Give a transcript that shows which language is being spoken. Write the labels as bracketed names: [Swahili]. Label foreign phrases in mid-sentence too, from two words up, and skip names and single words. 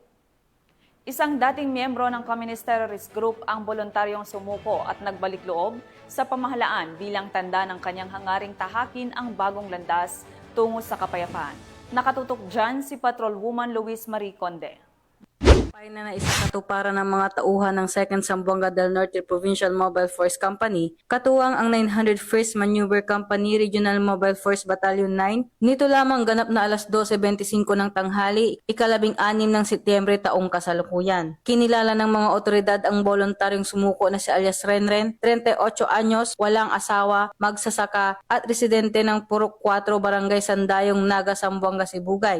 [Filipino] Isang dating miyembro ng Communist Terrorist Group ang voluntaryong sumuko at nagbalik loob sa pamahalaan bilang tanda ng kanyang hangaring tahakin ang bagong landas tungo sa kapayapaan. Nakatutok dyan si Patrolwoman Luis Marie Conde. Na isa katuparan ng mga tauhan ng 2nd Zamboanga del Norte Provincial Mobile Force Company, katuwang ang 901st Maneuver Company Regional Mobile Force Battalion 9, nito lamang ganap na alas 12:25 ng tanghali, 16 ng Setyembre taong kasalukuyan. Kinilala ng mga otoridad ang voluntaryong sumuko na si alias Renren, 38 anyos, walang asawa, magsasaka at residente ng Purok 4 Barangay Sandayong, Naga, Zamboanga, Sibugay.